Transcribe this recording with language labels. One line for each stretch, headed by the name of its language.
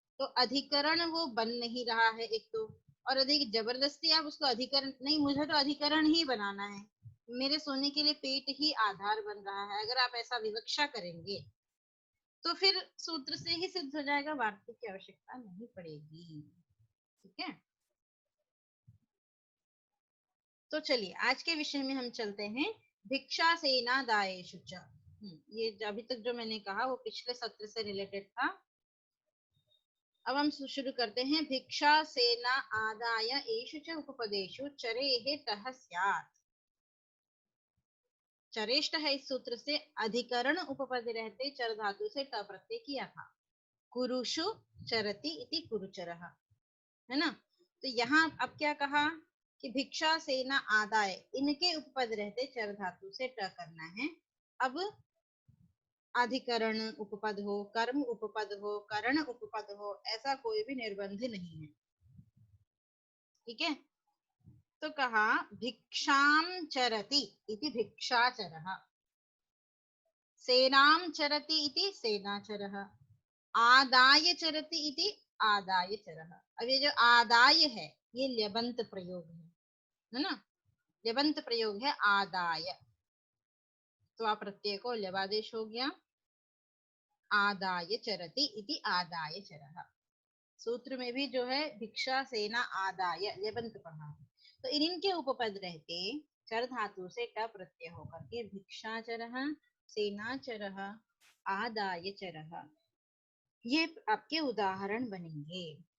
Hindi: तो अधिकरण वो बन नहीं रहा है एक तो, और अधिक जबरदस्ती आप उसको अधिकरण नहीं, मुझे तो अधिकरण ही बनाना है, मेरे सोने के लिए पेट ही आधार बन रहा है, अगर आप ऐसा विवक्षा करेंगे तो फिर सूत्र से ही सिद्ध हो जाएगा, वार्तिक की आवश्यकता नहीं पड़ेगी। ठीक है, तो चलिए आज के विषय में हम चलते हैं।
Sanskrit: भिक्षा सेना दायेषु च।
Hindi: ये अभी तक जो मैंने कहा वो पिछले सत्र से रिलेटेड था। अब हम शुरू करते हैं।
Sanskrit: भिक्षा सेना आदाय एषु च उपपदेषु चरेः टः स्यात्।
Hindi: चरेष्ट है, इस सूत्र से अधिकरण उपपद रहते चर धातु से ट प्रत्यय किया था।
Sanskrit: कुरुषु चरति इति कुरुचरः,
Hindi: है ना। तो यहाँ अब क्या कहा कि भिक्षा सेना आदाय, इनके उपपद रहते चर धातु से ट करना है। अब अधिकरण उपपद हो, कर्म उपपद हो, करण उपपद हो, ऐसा कोई भी निर्बंध नहीं है। ठीक है, तो कहा
Sanskrit: भिक्षां चरति इति भिक्षाचरः, सेनां चरति इति सेनाचरः, आदाय चरति इति आदायचरः।
Hindi: अब ये जो आदाय है ये ल्यबंत प्रयोग है ना, ल्यबंत प्रयोग है आदाय, तो आप प्रत्यय को ल्यबादेश हो गया,
Sanskrit: आदाय चरति इति आदायचरः।
Hindi: सूत्र में भी जो है भिक्षा सेना आदाय ल्यबंत पढ़ा है, तो इनके उपपद रहते चर धातु से ट प्रत्यय होकर के भिक्षाचरः, सेनाचरः, आदायचरः, ये आपके उदाहरण बनेंगे।